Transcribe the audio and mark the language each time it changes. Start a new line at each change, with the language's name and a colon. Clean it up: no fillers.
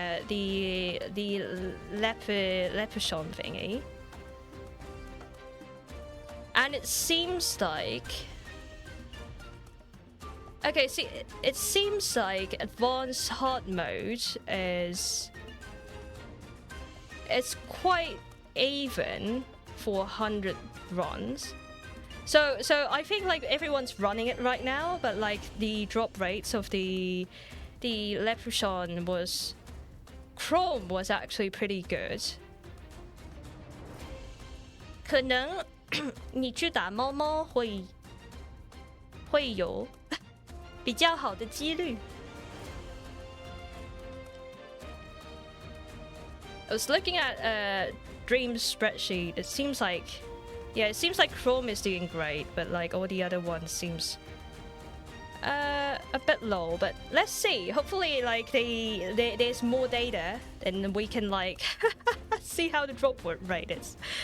English: The leprechaun thingy, and it seems like see, it seems like advanced hard mode is quite even for 100 runs. So I think like everyone's running it right now, but like the drop rates of the leprechaun Chrome was actually pretty good.
Chinese: 可能你去打猫猫会有比较好的几率。
English: I was looking at Dream's spreadsheet. It seems like Chrome is doing great, but like all the other ones seems a bit low. But let's see. Hopefully, like there's more data, and we can like see how the drop rate is.